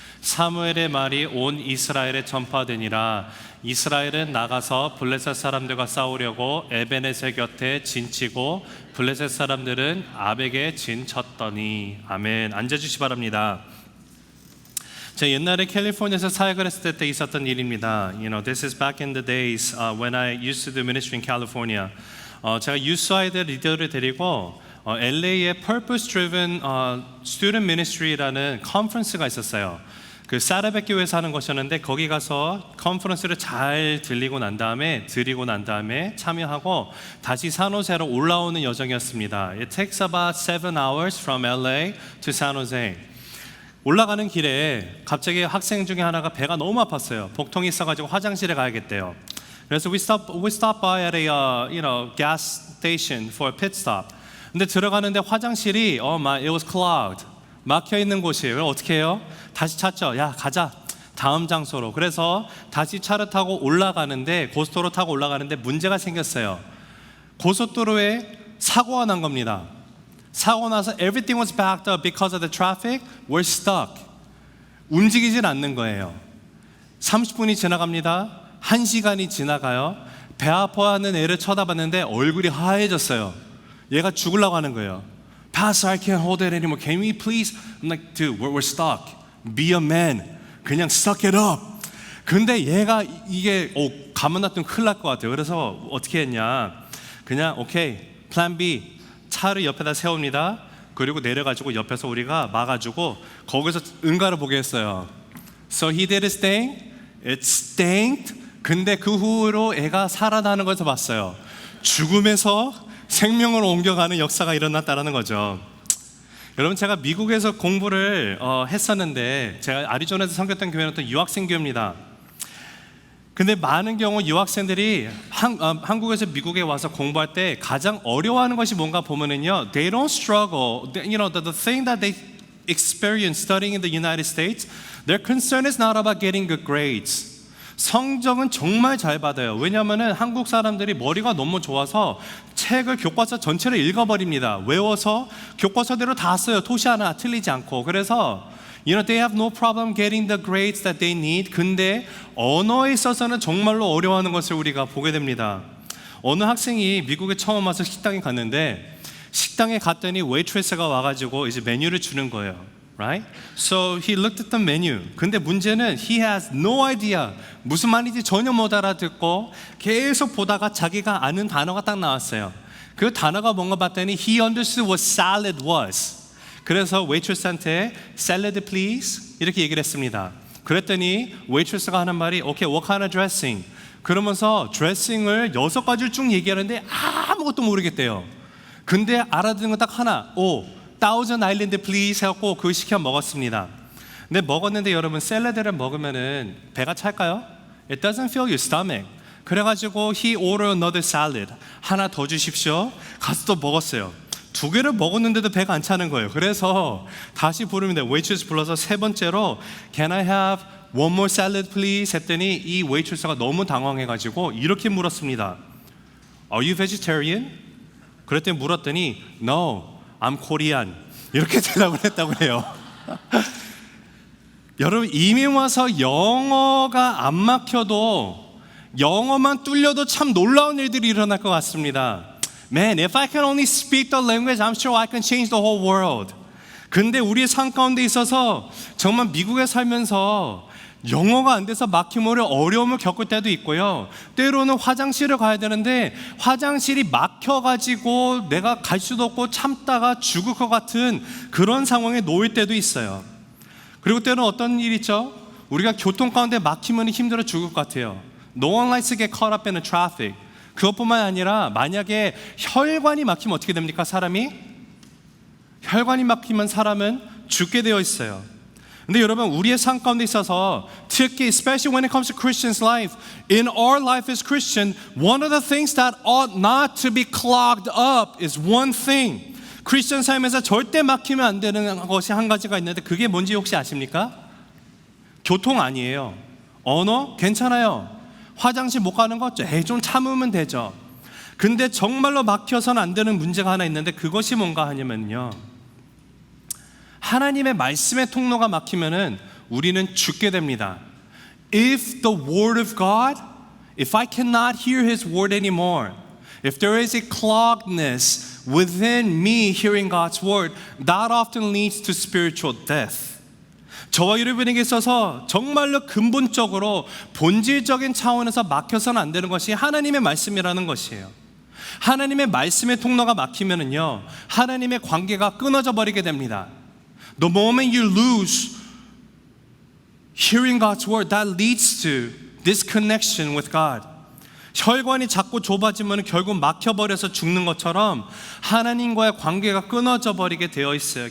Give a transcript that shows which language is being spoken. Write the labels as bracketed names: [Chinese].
[Korean] 사무엘의 말이 온 이스라엘에 전파되니라. 이스라엘은 나가서 블레셋 사람들과 싸우려고 에베네셀 곁에 진치고 블레셋 사람들은 아벡에 진쳤더니. 아멘. 앉아주시 바랍니다. 제가 옛날에 캘리포니아에서 사역을 했을 때 있었던 일입니다. [English] You know, this is back in the days when I used to do ministry in California. [Korean] 제가 유스 아이들 리더를 데리고 LA의 Purpose Driven Student Ministry라는 컨퍼런스가 있었어요. 그 사라백 교회에서 하는 것이었는데 거기 가서 컨퍼런스를 잘 드리고 난 다음에 참여하고 다시 산호세로 올라오는 여정이었습니다. [English] It takes about 7 hours from LA to San Jose. [Korean] 올라가는 길에 갑자기 학생 중에 하나가 배가 너무 아팠어요. 복통이 있어가지고 화장실에 가야겠대요. 그래서 [English] we stop by at a gas station for a pit stop. [Korean] 근데 들어가는데 화장실이 [English] it was clogged. [Korean] 막혀 있는 곳이에요. 그럼 어떻게 해요? 다시 찾죠. 야, 가자. 다음 장소로. 그래서 다시 차를 타고 올라가는데 고속도로 타고 올라가는데 문제가 생겼어요. 고속도로에 사고가 난 겁니다. 사고 나서 [English] everything was backed up because of the traffic. We're stuck. [Korean] 움직이질 않는 거예요. 30분이 지나갑니다. 1시간이 지나가요. 배 아파하는 애를 쳐다봤는데 얼굴이 하얘졌어요. 얘가 죽으려고 하는 거예요. [English] Pastor, I can't hold it anymore. Can we please? I'm like, dude, we're stuck. Be a man. [Korean] 그냥 [English] suck it up. [Korean] 근데 얘가 이게 가만 놔두면 큰일 날 것 같아요. 그래서 어떻게 했냐? 그냥 오케이, [English] plan B. [Korean] 차를 옆에다 세웁니다. 그리고 내려가지고 옆에서 우리가 막아주고 거기서 응가를 보게 했어요. [English] So he did his thing. It stank. [Korean] 근데 그 후로 애가 살아나는 것을 봤어요. 죽음에서 생명으로 옮겨가는 역사가 일어났다는 거죠. 여러분, 제가 미국에서 공부를 했었는데 제가 아리조나에서 섬겼던 교회는 또 유학생 교회입니다. 근데 많은 경우 유학생들이 한국에서 미국에 와서 공부할 때 가장 어려워하는 것이 뭔가 보면은요, [English] they don't struggle. You know, the thing that they experience studying in the United States, their concern is not about getting good grades. [Korean] 성적은 정말 잘 받아요. 왜냐하면 한국 사람들이 머리가 너무 좋아서 책을 교과서 전체를 읽어버립니다. 외워서 교과서대로 다 써요. 토시 하나 틀리지 않고. 그래서 [English] they have no problem getting the grades that they need. [Korean] 근데 언어에 있어서는 정말로 어려워하는 것을 우리가 보게 됩니다. 어느 학생이 미국에 처음 와서 식당에 갔는데 식당에 갔더니 웨이트레스가 와가지고 이제 메뉴를 주는 거예요. [English] Right? So he looked at the menu. [Korean] 근데 문제는 [English] he has no idea. [Korean] 무슨 말인지 전혀 못 알아듣고 계속 보다가 자기가 아는 단어가 딱 나왔어요. 그 단어가 뭔가 봤더니 [English] he understood what salad was. [Korean] 그래서 웨이트레스한테 [English] salad please [Korean] 이렇게 얘기를 했습니다. 그랬더니 웨이트레스가 하는 말이 [English] okay, what kind of dressing? [Korean] 그러면서 드레싱을 6가지를 쭉 얘기하는데 아무것도 모르겠대요. 근데 알아듣는 건 딱 하나. [English] Thousand Island please [Korean] 해갖고 그거 시켜 먹었습니다. 근데 먹었는데 여러분 샐러드를 먹으면은 배가 찰까요? [English] It doesn't fill your stomach. [Korean] 그래가지고 [English] he ordered another salad. [Korean] 하나 더 주십시오. 가서 또 먹었어요. 2개를 먹었는데도 배가 안 차는 거예요. 그래서 다시 부르면 웨이트레스 불러서 3번째로 [English] Can I have one more salad please? [Korean] 했더니 이 웨이트레스가 너무 당황해가지고 이렇게 물었습니다. [English] Are you vegetarian? [Korean] 그랬더니 물었더니 [English] No, I'm Korean. [Korean] 이렇게 대답을 했다고 해요. 여러분, 이미 와서 영어가 안 막혀도 영어만 뚫려도 참 놀라운 일들이 일어날 것 같습니다. [English] Man, if I can only speak the language, I'm sure I can change the whole world. [Korean] 근데 우리의 삶 가운데 있어서 정말 미국에 살면서 영어가 안 돼서 막힘으로 어려움을 겪을 때도 있고요. 때로는 화장실을 가야 되는데 화장실이 막혀가지고 내가 갈 수도 없고 참다가 죽을 것 같은 그런 상황에 놓일 때도 있어요. 그리고 때로는 어떤 일 있죠? 우리가 교통 가운데 막히면 힘들어 죽을 것 같아요. [English] No one likes to get caught up in the traffic. [Korean] 그것뿐만 아니라 만약에 혈관이 막히면 어떻게 됩니까? 사람이? 혈관이 막히면 사람은 죽게 되어 있어요. 근데 여러분, 우리의 삶 가운데 있어서 특히 [English] especially when it comes to Christians' life, in our life as Christian, one of the things that ought not to be clogged up is one thing. [Korean] 크리스천 삶에서 절대 막히면 안 되는 것이 한 가지가 있는데 그게 뭔지 혹시 아십니까? 교통 아니에요. 언어? 괜찮아요. 화장실 못 가는 거? 좀 참으면 되죠. 근데 정말로 막혀서는 안 되는 문제가 하나 있는데 그것이 뭔가 하냐면요, 하나님의 말씀의 통로가 막히면은 우리는 죽게 됩니다. [English] If the word of God, if I cannot hear His word anymore, if there is a cloggedness within me hearing God's word, that often leads to spiritual death. [Korean] 저와 여러분에게 있어서 정말로 근본적으로 본질적인 차원에서 막혀서는 안 되는 것이 하나님의 말씀이라는 것이에요. 하나님의 말씀의 통로가 막히면은요, 하나님의 관계가 끊어져 버리게 됩니다. [English] The moment you lose hearing God's word, that leads to disconnection with God. [Korean] 혈관이 자꾸 좁아지면 결국 막혀버려서 죽는 것처럼 하나님과의 관계가 끊어져 버리게 되어 있어요.